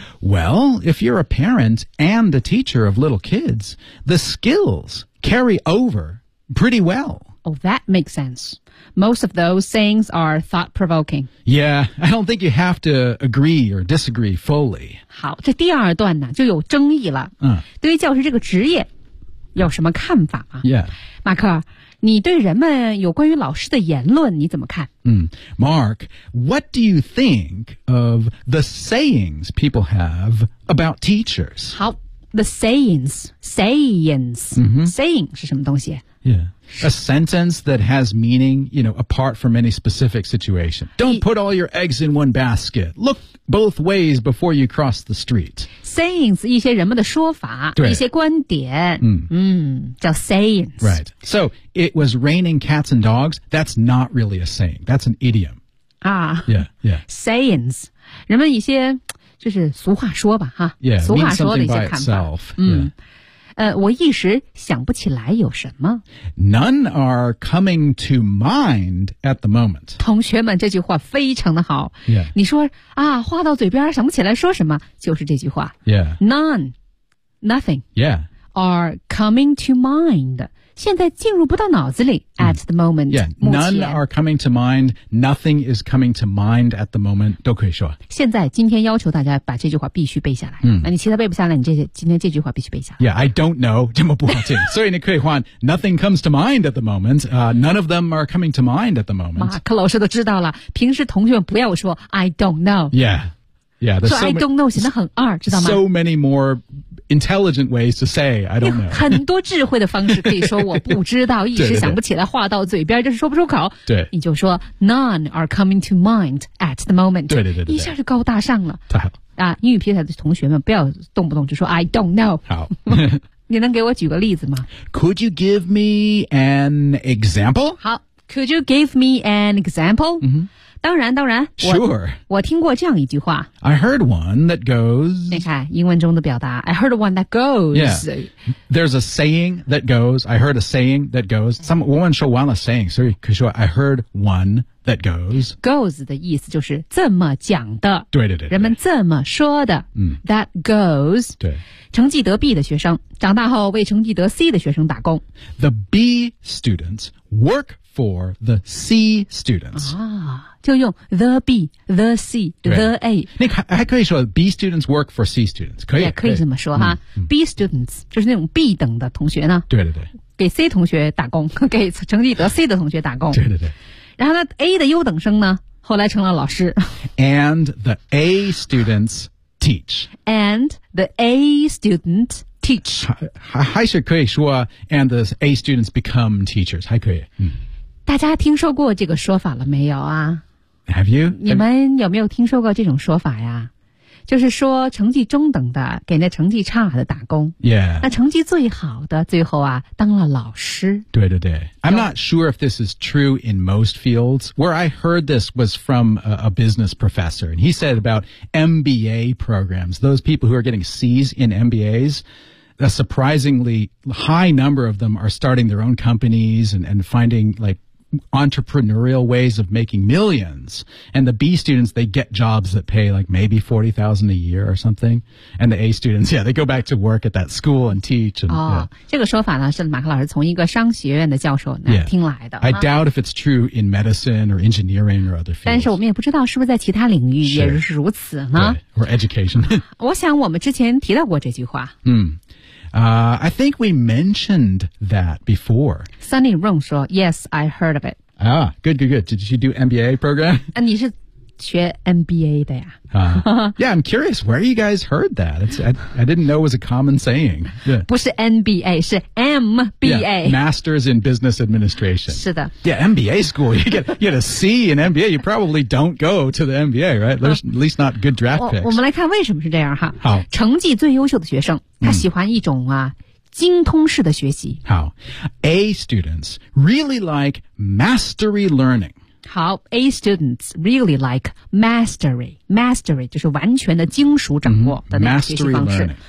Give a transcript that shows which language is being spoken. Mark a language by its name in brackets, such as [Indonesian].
[English] Well, if you're a parent and a teacher of little kids, the skills carry over pretty well. Oh, that makes sense. Most of those sayings are thought-provoking. Yeah, I don't think you have to agree or disagree fully. [Chinese] 好，这第二段呢就有争议了。嗯，对于教师这个职业有什么看法吗 [English] ？Yeah, [Chinese] 马克，你对人们有关于老师的言论你怎么看？ [English] 嗯 ，Mark, what do you think of the sayings people have about teachers? 好 ，the sayings,、 mm-hmm. [Chinese] saying 是什么东西？ [English] Yeah, a sentence that has meaning, you know, apart from any specific situation. Don't put all your eggs in one basket. Look both ways before you cross the street. [Chinese] Sayings, 一些人们的说法，对，一些观点，叫 sayings. [English] Right. So, it was raining cats and dogs. That's not really a saying. That's an idiom. Ah. Yeah, yeah. Sayings. [Chinese] 人们一些就是俗话说吧，哈。 [English] Yeah, [Chinese] 俗话说的一些看法 [English] means something by itself. Yeah. [Chinese] 我一时想不起来有什么。 [English] None are coming to mind at the moment. [Chinese] 同学们，这句话非常的好。 [English] Yeah. [Chinese] 你说啊，话到嘴边想不起来说什么，就是这句话。 [English] Yeah. None, nothing. Yeah. Are coming to mind. [Chinese] 现在进入不到脑子里 [English] at the moment. Yeah. None are coming to mind. Nothing is coming to mind at the moment. [Chinese] 都可以说。现在今天要求大家把这句话必须背下来。嗯。那你其他背不下来，你今天这句话必须背下来。 [English] Yeah, I don't know. [Chinese] 这么不好听。所以你可以换 [English] Nothing comes to mind at the moment. None of them are coming to mind at the moment. [Chinese] 马克老师都知道了。平时同学们不要说 [English] I don't know. Yeah. Yeah, so I don't know [Chinese] 显得很二，知道吗 [English] ？So many more intelligent ways to say I don't know. [Chinese] 很多智慧的方式可以说我不知道，一时想不起来，话到嘴边就是说不出口。对，你就说 [English] None are coming to mind at the moment. [Chinese] 对对 对, 对，一下就高大上了。太好啊！英语平台的同学们，不要动不动就说 [English] I don't know。 [Chinese] 好，你能给我举个例子吗 [English] ？Could you give me an example? 好 ，Could you give me an example?、 Mm-hmm. [Chinese] 当然当然 [English] Sure. [Chinese] 我听过这样一句话 [English] I heard one that goes [Chinese] 你看英文中的表达 [English] I heard one that goes Yeah. There's a saying that goes I heard a saying that goes [Chinese] 我们说完了 saying 所以可以说 [English] I heard one that goes [Chinese] Goes 的意思就是这么讲的对对 对, 对人们这么说的、嗯、 [English] That goes [Chinese] 对成绩得 B 的学生长大后为成绩得 C 的学生打工 [English] The B students work for the C students [Chinese] 啊就用 [English] the B, the C, the A. [Chinese] 那还可以说 [English] B students work for C students. 可以。 [Chinese] 也可以这么说哈。B students, 就是那种 B 等的同学呢。对对对。给 C 同学打工给成绩得 C 的同学打工。对对对。然后那 A 的优等生呢后来成了老师。 [English] And the A students teach. And the A student teach. [Chinese] 还是可以说 [English] and the A students become teachers, 还可以。嗯 [Chinese] 大家听说过这个说法了没有啊 [English] Have you? [Chinese] 你们有没有听说过这种说法呀就是说成绩中等的给那成绩差的打工。 [English] Yeah. [Chinese] 那成绩最好的最后啊当了老师。对对对。 [English] I'm not sure if this is true in most fields. Where I heard this was from a business professor. And he said about MBA programs, those people who are getting C's in MBAs,a surprisingly high number of them are starting their own companies and finding like entrepreneurial ways of making millions. And the B students, they get jobs that pay like maybe $40,000 a year or something. And the A students, yeah, they go back to work at that school and teach. And, [Chinese] 这个说法呢是马克老师从一个商学院的教授那听来的。 [English] Yeah. I doubt if it's true in medicine or engineering or other fields. [Chinese] 但是我们也不知道是不是在其他领域也是如此呢。 [English] Yeah. Or education. [Chinese] 我想我们之前提到过这句话。 [English] I think we mentioned that before. Sunny Rong 说 Yes, I heard of it. Ah, good, good, good. Did you do MBA program? [Chinese] 你是学 MBA 的呀、 [English] Yeah, I'm curious. Where you guys heard that? I didn't know it was a common saying.、Yeah. [Chinese] 不是 MBA, 是 MBA. [English] Yeah, Masters in Business Administration. [Chinese] 是的。 [English] Yeah, MBA school. You get a C in MBA. You probably don't go to the MBA, right? There's at least not good draft picks. [Chinese] 我们来看为什么是这样哈。好。成绩最优秀的学生他喜欢一种啊精通式的学习。 [English] 好。A students really like mastery learning. 好 ,A students really like mastery. [Chinese] Mastery 就是完全的精熟掌握的那个学习方式。